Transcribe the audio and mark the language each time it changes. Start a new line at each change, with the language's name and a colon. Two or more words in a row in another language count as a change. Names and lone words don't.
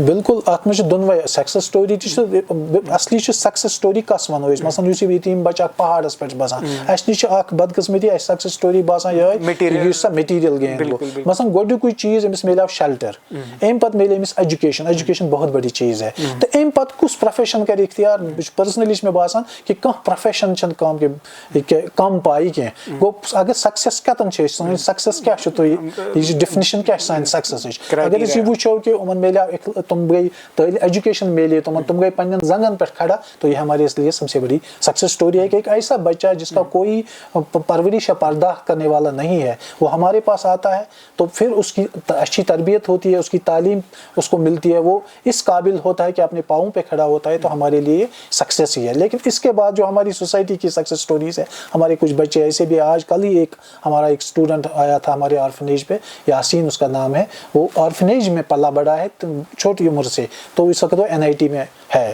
Kashmiri: بالکل اتھ منٛز چھِ دۄنوے
English: success story
Kashmiri: تہِ چھِ اصلی چھِ
English: success story
Kashmiri: کس ونو أسۍ مثلاً یُس یہِ یتیٖم بچہِ اکھ پہاڑس پٮ۪ٹھ چھُ بسان اسہِ نِش چھِ اکھ بدقسمتی اسہِ
English: success story
Kashmiri: باسان یِہے یُس سا
English: material gain
Kashmiri: گوٚو مثلاً گۄڈنیُکُے چیٖز أمِس مِلیو شیلٹر امہِ پتہٕ مِلے أمِس ایجوکیشن
Urdu: بہت بٔڑی چیٖز ہے
Kashmiri: تہٕ امہِ پتہٕ کُس پروفیشن کرِ اختیار پٔرسنلی چھُ مےٚ باسان کہِ کانٛہہ پروفیشن چھنہٕ کم پاے کینٛہہ گوٚو اگر سکسس کتٮ۪ن چھِ أسۍ سٲنۍ سکسس کیاہ چھُ تُہۍ یہِ چھِ ڈیفنِشن کیاہ چھِ سانہِ سکسسٕچ اگر أسۍ یہِ وٕچھو کہ یِمن مِلیو تِم گٔے ایجوکیشن مِلے تِم گٔے پننٮ۪ن زنٛگن پٮ۪ٹھ
Urdu: کھڑا تو یہ ہمارے لیے سب سے بڑی
English: success story
Urdu: ہے کہ ایک ایسا بچہ جس کا کوئی پرورش یا پرداخت کرنے والا نہیں ہے وہ ہمارے پاس آتا ہے تو پھر اس کی اچھی تربیت ہوتی ہے اس کی تعلیم اس کو ملتی ہے وہ اس قابل ہوتا ہے کہ اپنے پاؤں پہ کھڑا ہوتا ہے تو ہمارے لیے سکسیس ہی ہے لیکن اس کے بعد جو ہماری سوسائٹی کی
English: success stories
Urdu: ہے ہمارے کچھ بچے ایسے بھی آج کل ہی ہمارا ایک اسٹوڈنٹ آیا تھا ہمارے آرفنیج پہ یاسین اس کا نام ہے وہ آرفنیج میں پلا بڑا ہے چھوٹی عمر سے, تو اس وقت وہ NIT میں ہے.